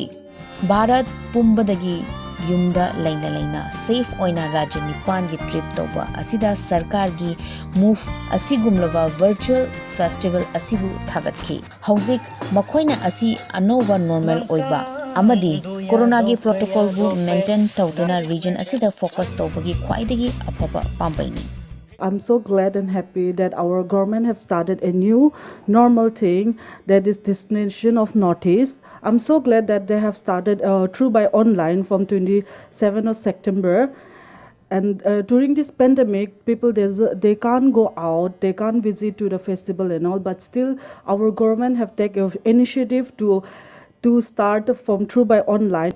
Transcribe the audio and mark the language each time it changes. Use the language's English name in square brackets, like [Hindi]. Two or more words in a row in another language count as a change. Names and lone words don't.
[Manipuri] Bharat pumbadagi yumda laina safe oina rajya nipan gi trip toba asida sarkar gi move asigumlaba [English] virtual festival [Manipuri] asibu thagatki hauzik makhoina asi anova normal oiba amadi corona gi protocol bu maintain tawduna region asida focus tobagi khwaidagi afaba pambaini. [English] I'm so glad and happy that our government have started a new normal thing, that is Destination of Northeast. I'm so glad that they have started through by online from 27th of September. And during this pandemic, people they can't go out, they can't visit to the festival and all, but still our government have taken initiative to start from through by online.